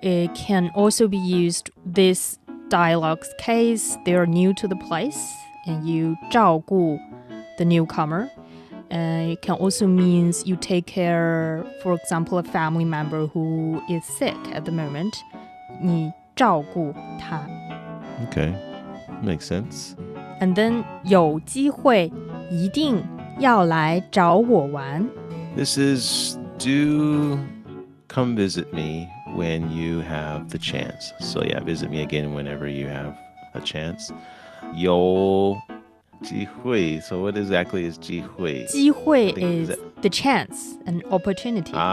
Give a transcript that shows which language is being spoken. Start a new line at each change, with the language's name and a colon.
English: It can also be used this dialogue's case. They're new to the place and you 照顾 the newcomer. It can also means you take care, for example, a family member who is sick at the moment.
Chinese: 你照顾他.
English: Okay, makes sense. And then
Chinese: 有机会一定要来找我玩.
English: This is do come visit me when you have the chance. So yeah, visit me again whenever you have a chance.
Chinese: 有机会.
English: So what exactly is 机会? 机会 is the chance, an opportunity.